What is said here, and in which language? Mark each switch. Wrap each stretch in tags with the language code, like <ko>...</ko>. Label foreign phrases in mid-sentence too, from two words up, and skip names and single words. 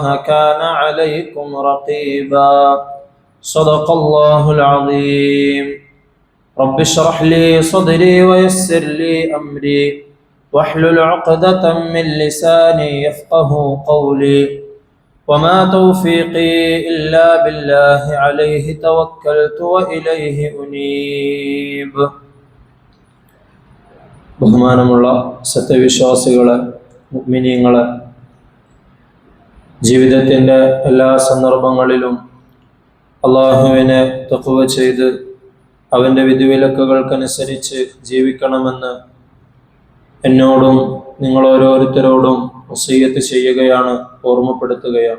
<ar>كان عليكم رقيبا صدق الله العظيم رب اشرح لي صدري ويسر لي أمري واحلل عقدة من لساني يفقه قولي وما توفيقي إلا بالله عليه توكلت وإليه أنيب</ar> <ml>ബഹുമാനമുള്ള സത്യവിശ്വാസികളെ, മുഅ്മിനീങ്ങളെ, ജീവിതത്തിൻ്റെ എല്ലാ സന്ദർഭങ്ങളിലും അള്ളാഹുവിനെ തഖ്വ ചെയ്ത് അവൻ്റെ വിധിവിലക്കുകൾക്കനുസരിച്ച് ജീവിക്കണമെന്ന് എന്നോടും നിങ്ങൾ ഓരോരുത്തരോടും വസിയ്യത്ത് ചെയ്യുകയാണ്, ഓർമ്മപ്പെടുത്തുകയാണ്.</ml>